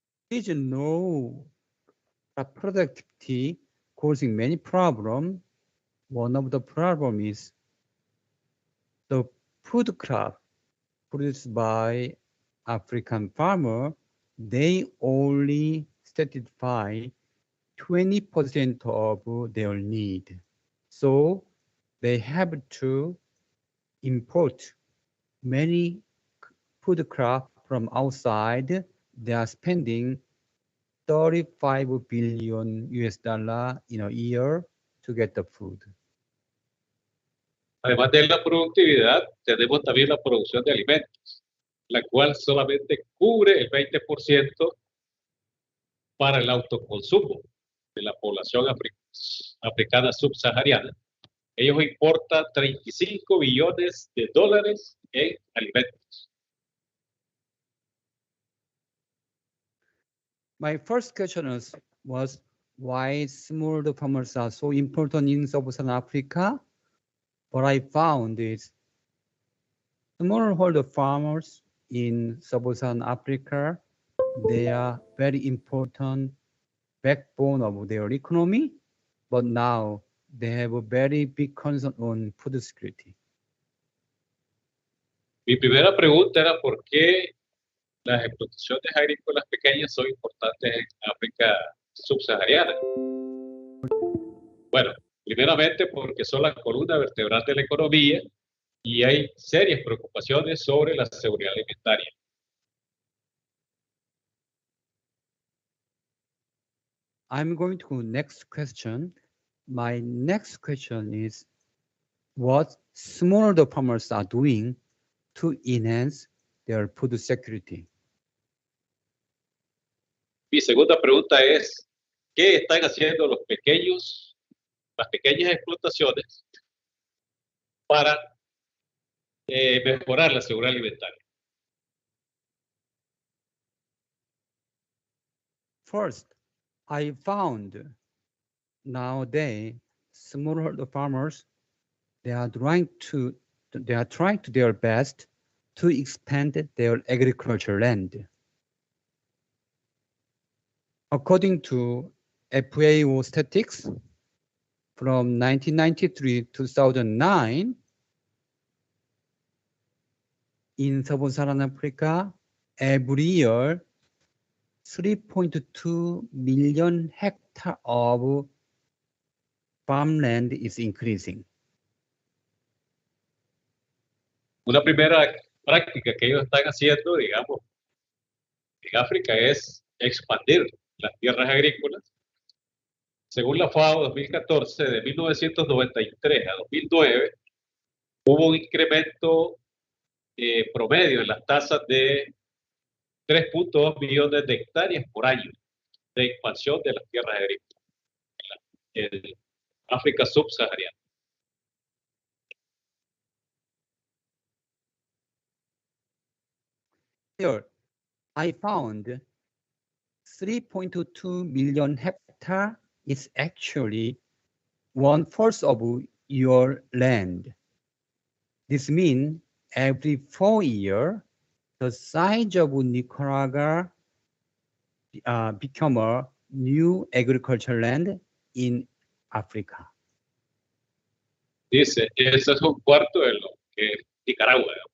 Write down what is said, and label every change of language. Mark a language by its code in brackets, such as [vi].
[en] There is no productivity causing many problems. One of the problem is the food crop produced by African farmer, they only satisfy 20% of their need. So they have to import many food crop from outside. They are spending $35 billion in a year to get the food. [es] Además de la productividad, tenemos también la producción de alimentos, la cual solamente cubre el 20% para el autoconsumo de la población africana subsahariana. Ellos importan 35 billones de dólares en alimentos. [en] My first question was why small farmers are so important in Sub-Saharan Africa. What I found is smallholder farmers in Sub-Saharan Africa, they are very important backbone of their economy, but now they have a very big concern on food security. [es] Mi primera pregunta era por qué las explotaciones agrícolas pequeñas son importantes en África subsahariana. Bueno, primeramente porque son la columna vertebral de la economía y hay serias preocupaciones sobre la seguridad alimentaria. [en] I'm going to next question. My next question is what smallholder farmers are doing to enhance their food security. [es] Mi segunda pregunta es, ¿qué están haciendo las pequeñas explotaciones para mejorar la seguridad alimentaria? [en] First, I found nowadays smallholder farmers they are trying to their best to expand their agricultural land. According to FAO statistics, from 1993 to 2009, in Sub-Saharan Africa, every year, 3.2 million hectares of farmland is increasing. [es] Una primera práctica que ellos están haciendo, digamos, en África es expandir las tierras agrícolas. Según la FAO 2014, de 1993 a 2009, hubo un incremento promedio en las tasas de 3.2 millones de hectáreas por año de expansión de las tierras agrícolas en África subsahariana. [en] Here, I found 3.2 million hectares is actually 1/4 of your land. This means every 4 years, the size of Nicaragua become a new agricultural land in Africa. [es] Dice, eso es un cuarto de lo que es Nicaragua.